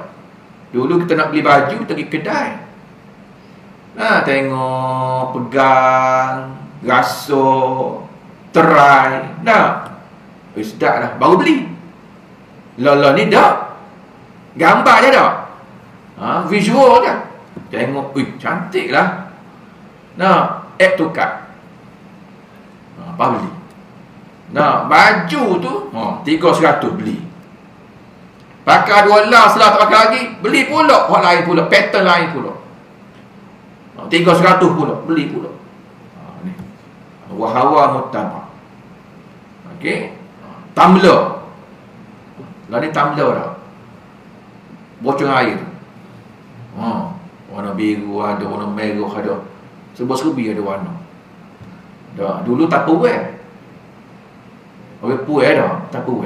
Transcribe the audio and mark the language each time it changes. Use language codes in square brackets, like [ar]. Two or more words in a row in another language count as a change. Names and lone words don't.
[ms] Dulu kita nak beli baju, kita pergi kedai. Tengok, pegang, rasa, try, sedap dah, baru beli. Lah ni dah gambar je dah, visual je, tengok, cantik lah, [en] add to cart, [ms] apa beli. Baju tu 300 beli, Pakai 2 lah, setelah tak pakai lagi, beli pula hak lain pula, pattern lain pula. 300 pula, beli pula. Ni. Wa hawa muttaba. Okey. Tumbler. Lah ni tumbler dah. Bocor air. Warna biru ada, warna merah ada. Serba-serbi ada warna. Dah, dulu Tupperware. Orang puai dah, Tupperware.